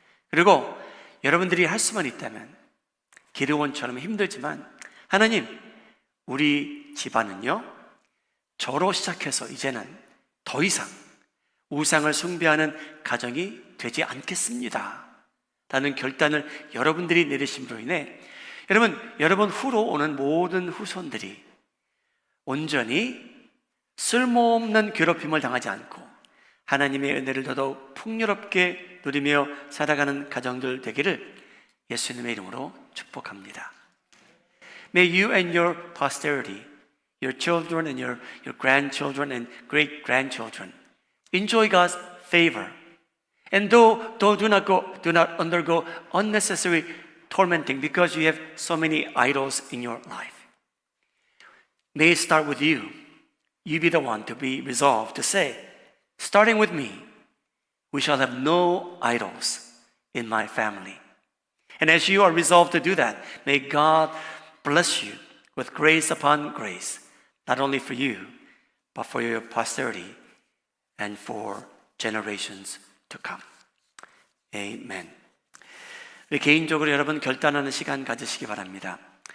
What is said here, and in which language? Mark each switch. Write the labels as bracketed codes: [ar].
[ko] 그리고 여러분들이 할 수만 있다면 기르원처럼 힘들지만 하나님, 우리 집안은요, 저로 시작해서 이제는 더 이상 우상을 숭배하는 가정이 되지 않겠습니다 라는 결단을 여러분들이 내리심으로 인해 여러분 후로 오는 모든 후손들이 온전히 쓸모없는 괴롭힘을 당하지 않고 하나님의 은혜를 더더욱 풍요롭게 누리며 살아가는 가정들 되기를 예수님의 이름으로 축복합니다. [en] May you and your posterity, your children and your grandchildren and great-grandchildren enjoy God's favor. And do not undergo unnecessary tormenting because you have so many idols in your life. May it start with you. You be the one to be resolved to say, starting with me, we shall have no idols in my family. And as you are resolved to do that, may God bless you with grace upon grace, not only for you, but for your posterity and for generations to come. [ko] Amen. 우리 개인적으로 여러분 결단하는 시간 가지시기 바랍니다.